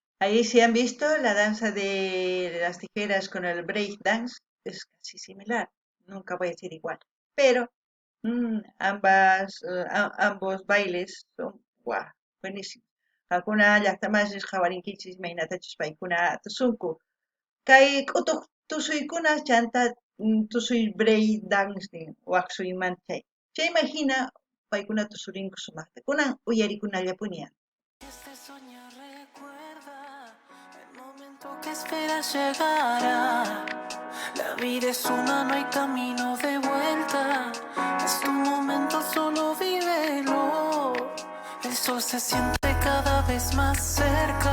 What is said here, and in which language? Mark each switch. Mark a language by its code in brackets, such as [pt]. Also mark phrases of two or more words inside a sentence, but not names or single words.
[es] Ahí si han visto la danza de las tijeras con el [en] break dance, [es] es casi similar. Nunca voy a decir igual. Pero ambos bailes son guau, buenísimos. [qu] Alguna llaqtamasis qawarinkichis maynatachus paykuna tusunku. Kay q'utuq tusuykuna chanta tusuy [en] break dance [qu] nin waqsuymanta chay. Chayman hina paykuna tusurinku sumaqta. Kunan uyarikunallapuña. [es] Este sueño recuerda el momento que esperas llegará. La vida es una, no hay camino de vuelta. Es tu momento, solo vívelo. El sol se siente cada vez más cerca.